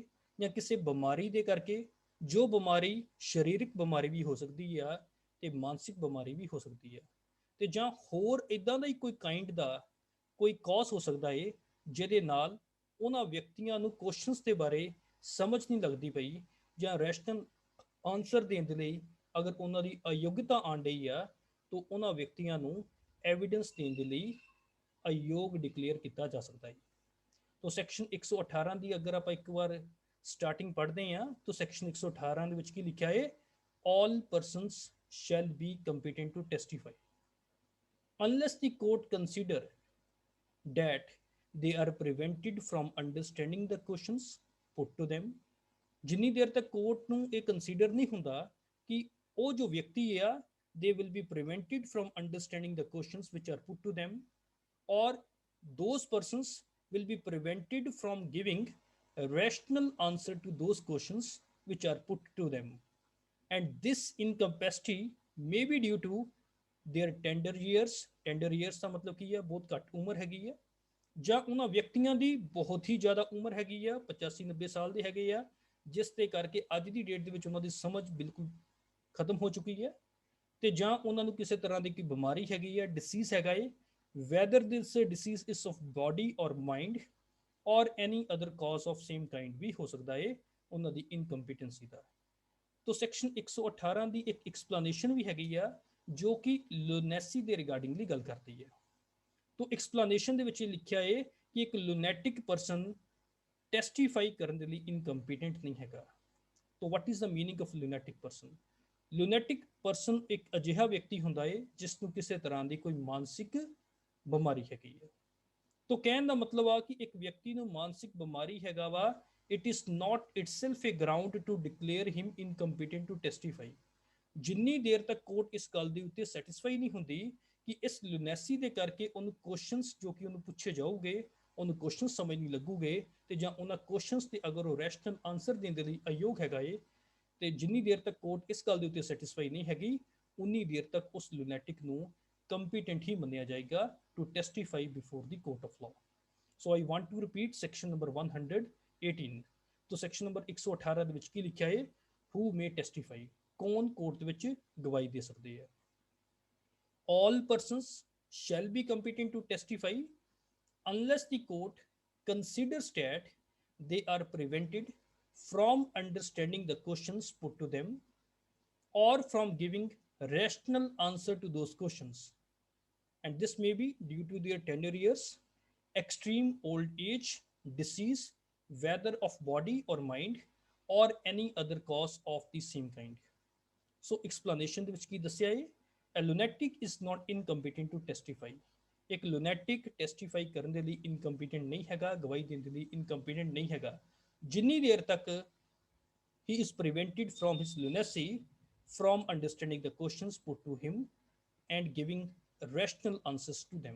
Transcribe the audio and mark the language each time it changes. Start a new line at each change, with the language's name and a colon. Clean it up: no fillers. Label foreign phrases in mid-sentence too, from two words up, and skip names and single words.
Punjabi: ਜਾਂ ਕਿਸੇ ਬਿਮਾਰੀ ਦੇ ਕਰਕੇ, ਜੋ ਬਿਮਾਰੀ ਸਰੀਰਕ ਬਿਮਾਰੀ ਵੀ ਹੋ ਸਕਦੀ ਆ ਤੇ ਮਾਨਸਿਕ ਬਿਮਾਰੀ ਵੀ ਹੋ ਸਕਦੀ ਆ, ਤੇ ਜਾਂ ਹੋਰ ਇਦਾਂ ਦਾ ਹੀ ਕੋਈ ਕਾਈਂਡ ਦਾ ਕੋਈ ਕੌਜ਼ ਹੋ ਸਕਦਾ ਏ ਜਿਹਦੇ ਨਾਲ ਉਹਨਾਂ ਵਿਅਕਤੀਆਂ ਨੂੰ ਕੁਐਸਚਨਸ ਦੇ ਬਾਰੇ ਸਮਝ ਨਹੀਂ ਲੱਗਦੀ ਪਈ ਜਾਂ
English: rational answer
Punjabi: ਦੇਣ ਦੇ ਲਈ ਅਗਰ ਉਹਨਾਂ ਦੀ ਅਯੋਗਤਾ ਆਣ ਰਹੀ ਆ ਤਾਂ ਉਹਨਾਂ ਵਿਅਕਤੀਆਂ ਨੂੰ ਐਵੀਡੈਂਸ ਦੇਣ ਦੇ ਲਈ ਅਯੋਗ ਡਿਕਲੇਅਰ ਕੀਤਾ ਜਾ ਸਕਦਾ ਹੈ। तो ਸੈਕਸ਼ਨ 118 ਦੀ ਅਗਰ ਆਪਾਂ ਇੱਕ ਵਾਰ ਸਟਾਰਟਿੰਗ ਪੜ੍ਹਦੇ ਹਾਂ ਤਾਂ ਸੈਕਸ਼ਨ 118 ਦੇ ਵਿੱਚ ਕੀ ਲਿਖਿਆ ਹੈ?
English: all persons shall be competent to testify unless the court consider that they are prevented from understanding the questions put to them।
Punjabi: ਜਿੰਨੀ ਦੇਰ ਤੱਕ ਕੋਰਟ ਨੂੰ ਇਹ ਕੰਸੀਡਰ ਨਹੀਂ ਹੁੰਦਾ ਕਿ ਉਹ ਜੋ ਵਿਅਕਤੀ ਆ
English: they will be prevented from understanding the questions which are put to them, or those persons will be prevented from giving a rational answer to those questions which are put to them, and this incapacity may be due to their tender years
Punjabi: ਦਾ ਮਤਲਬ ਕੀ ਹੈ? ਬਹੁਤ ਘੱਟ ਉਮਰ ਹੈਗੀ ਹੈ, ਜਾਂ ਉਹਨਾਂ ਵਿਅਕਤੀਆਂ ਦੀ ਬਹੁਤ ਹੀ ਜ਼ਿਆਦਾ ਉਮਰ ਹੈਗੀ ਆ, 85-90 ਸਾਲ ਦੇ ਹੈਗੇ ਆ, ਜਿਸ ਦੇ ਕਰਕੇ ਅੱਜ ਦੀ ਡੇਟ ਦੇ ਵਿੱਚ ਉਹਨਾਂ ਦੀ ਸਮਝ ਬਿਲਕੁਲ ਖਤਮ ਹੋ ਚੁੱਕੀ ਹੈ, ਤੇ ਜਾਂ ਉਹਨਾਂ ਨੂੰ ਕਿਸੇ ਤਰ੍ਹਾਂ ਦੀ ਕੋਈ ਬਿਮਾਰੀ ਹੈਗੀ ਹੈ, ਡਿਸੀਜ਼ ਹੈਗਾ ਏ,
English: whether this disease is of body or mind or any other cause of same kind
Punjabi: ਵੀ ਹੋ ਸਕਦਾ ਏ ਉਹਨਾਂ ਦੀ ਇਨਕੰਪੀਟੈਂਸੀ ਦਾ। तो ਸੈਕਸ਼ਨ 118 ਦੀ ਇੱਕ ਐਕਸਪਲੇਨੇਸ਼ਨ ਵੀ ਹੈਗੀ ਆ ਜੋ ਕਿ ਲੂਨੈਸੀ ਦੇ ਰਿਗਾਰਡਿੰਗਲੀ ਗੱਲ ਕਰਦੀ ਹੈ। तो ਐਕਸਪਲੇਨੇਸ਼ਨ ਦੇ ਵਿੱਚ ਇਹ ਲਿਖਿਆ ਹੈ ਕਿ ਇੱਕ
English: lunatic person
Punjabi: ਟੈਸਟੀਫਾਈ ਕਰਨ ਦੇ ਲਈ ਇਨਕੰਪੀਟੈਂਟ ਨਹੀਂ ਹੈਗਾ।
English: तो What is the meaning of lunatic person? lunatic person
Punjabi: ਇੱਕ ਅਜਿਹਾ ਵਿਅਕਤੀ ਹੁੰਦਾ ਹੈ ਜਿਸ ਨੂੰ ਕਿਸੇ ਤਰ੍ਹਾਂ ਦੀ ਕੋਈ ਮਾਨਸਿਕ ਬਿਮਾਰੀ ਹੈਗੀ ਹੈ। तो ਕਹਿਣ ਦਾ ਮਤਲਬ ਆ ਕਿ ਇੱਕ ਵਿਅਕਤੀ ਨੂੰ ਮਾਨਸਿਕ ਬਿਮਾਰੀ ਹੈਗਾ ਵਾ,
English: it is not itself a ground to declare him incompetent to testify।
Punjabi: ਜਿੰਨੀ ਦੇਰ ਤੱਕ ਕੋਰਟ ਇਸ ਗੱਲ ਦੇ ਉੱਤੇ ਸੈਟੀਸਫਾਈ ਨਹੀਂ ਹੁੰਦੀ ਕਿ ਇਸ ਲੂਨੈਸੀ ਦੇ ਕਰਕੇ ਉਹਨੂੰ ਕੁਐਸਚਨਸ ਜੋ ਕਿ ਉਹਨੂੰ ਪੁੱਛੇ ਜਾਊਗੇ ਉਹਨੂੰ ਕੁਐਸਚਨ ਸਮਝ ਨਹੀਂ ਲੱਗੂਗੇ, ਤੇ ਜਾਂ ਉਹਨਾਂ ਕੁਐਸਚਨਸ ਤੇ ਅਗਰ ਉਹ
English: rational answer
Punjabi: ਦੇਣ ਦੇ ਲਈ ਅਯੋਗ ਹੈਗਾ ਏ, ਤੇ ਜਿੰਨੀ ਦੇਰ ਤੱਕ ਕੋਰਟ ਇਸ ਗੱਲ ਦੇ ਉੱਤੇ ਸੈਟੀਸਫਾਈ ਨਹੀਂ ਹੈਗੀ ਉਨੀ ਦੇਰ ਤੱਕ ਉਸ ਲੂਨੈਟਿਕ ਨੂੰ ਕੰਪੀਟੈਂਟ ਹੀ ਮੰਨਿਆ ਜਾਏਗਾ
English: to testify before the court of law. So I want to repeat section number 118.
Punjabi: तो ਸੈਕਸ਼ਨ ਨੰਬਰ 118 ਦੇ ਵਿੱਚ ਕੀ ਲਿਖਿਆ ਹੈ?
English: Who may testify,
Punjabi: ਕੌਣ ਕੋਰਟ ਦੇ ਵਿੱਚ ਗਵਾਹੀ ਦੇ ਸਕਦੇ ਆ।
English: all persons shall be competent to testify unless the court considers that they are prevented from understanding the questions put to them or from giving rational answer to those questions, and this may be due to their tender years, extreme old age, disease, whether of body or mind, or any other cause of the same kind। So explanation
Punjabi: ਦੇ ਵਿੱਚ ਕੀ ਦੱਸਿਆ ਹੈ?
English: A lunatic is not incompetent to testify। ਇੱਕ lunatic testify
Punjabi: ਕਰਨ ਦੇ ਲਈ
English: incompetent
Punjabi: ਨਹੀਂ ਹੈਗਾ, ਗਵਾਹੀ ਦੇਣ ਦੇ ਲਈ
English: incompetent
Punjabi: ਨਹੀਂ ਹੈਗਾ, ਜਿੰਨੀ ਦੇਰ ਤੱਕ
English: he is prevented from his lunacy from understanding the questions put to him and giving rational answers to them।